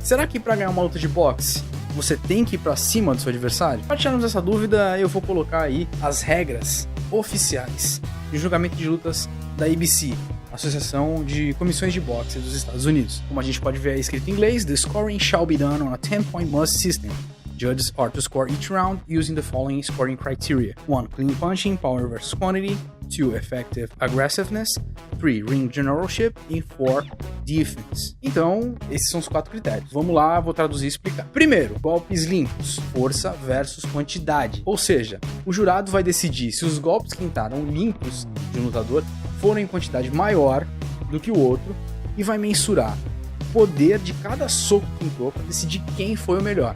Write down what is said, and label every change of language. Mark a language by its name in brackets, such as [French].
[Portuguese] Será que pra ganhar uma luta de boxe você tem que ir pra cima do seu adversário? Para tirarmos essa dúvida, eu vou colocar aí as regras oficiais de julgamento de lutas da ABC, Associação de Comissões de Boxe dos Estados Unidos. Como a gente pode ver aí escrito em inglês, [English] the scoring shall be done on a 10-point must system. Judges are to score each round using the following scoring criteria. 1. Clean punching, power versus quantity. 2. Effective aggressiveness. 3. Ring generalship. E 4. Defense. [Portuguese] Então, esses são os 4 critérios. Vamos lá, vou traduzir e explicar. Primeiro, golpes limpos. Força versus quantidade. Ou seja, o jurado vai decidir se os golpes que entraram limpos de um lutador foram em quantidade maior do que o outro e vai mensurar poder de cada soco que entrou para decidir quem foi o melhor.